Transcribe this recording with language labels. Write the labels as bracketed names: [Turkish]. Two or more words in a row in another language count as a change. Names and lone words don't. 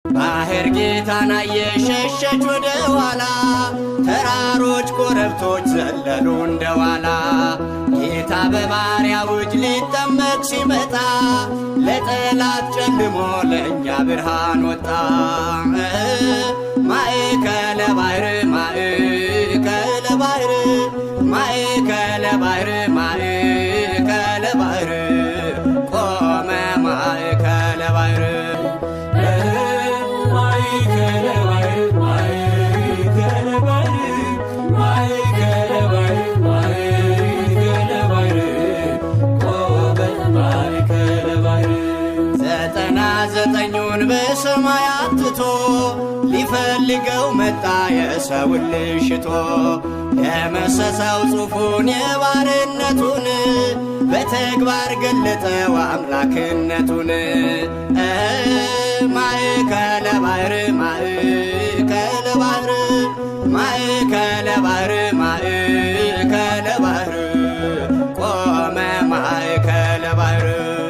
[Amharic] ባህር ጌታን አየች ሸሸች ወደ ኋላ ተራሮች ኮረብቶች ዘለሉ እንደዋላ ጌታ በባሪያው እጅ ሊጠመቅ ሲመጣ ለጠላት ጨልሞ ለእኛ ብርሃን ወጣ። [Geez] ማእከለ ባሕር ማእከለ ባሕር ማእከለ ባሕር ማእከለ ባሕር ቆመ ማእከለ ባሕር ማእከለ ባሕር ማእከለ ባሕር ማእከለ ባሕር ማእከለ ባሕር ቆመ ማእከለ ባሕር [Amharic] 99ን በሰማይ አትቶ ሊፈልገው መጣ የሰውን ልጅ ሽቶ የመሰሰው ጽሑፉን የባርነቱን በተግባር ገለጠው አምላክነቱን። [Geez] ማእከለ ባሕር ማእከለ ባሕር ማእከለ ባሕር ማእከለ ባሕር ቆመ ማእከለ ባሕር